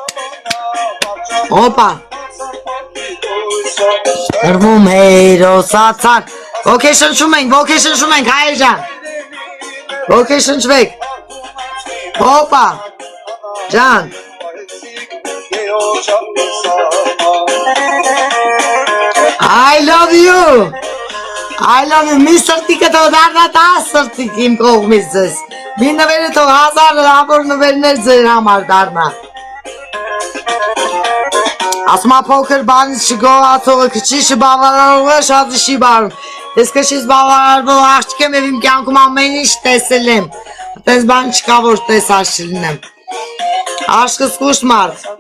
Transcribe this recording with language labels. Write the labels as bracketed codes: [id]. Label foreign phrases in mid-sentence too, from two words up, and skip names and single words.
[hy] Օպա։ Հրվում հերոսացան։ Ոգեշնչում ենք, հայր ջան։ Ոգեշնչվեք։ Օպա։ Ջան։ [en] I love you, [hy] մի սրտիկը թող դառնա 10 սրտիկ իմ կողմից ձեզ, մի նվերը թող 1000 լավոր նվերներ ձեր համար դառնա, ասում է փոքր բանից չգոհացողը քչի չբավարարողը շատը չի բարում, ես քչից բավարարվող աղջիկ եմ և իմ կյանքում ամեն ինչ տեսել եմ, այդպես բան չկա որ տեսած չլինեմ, աշկս կուշ մարդ,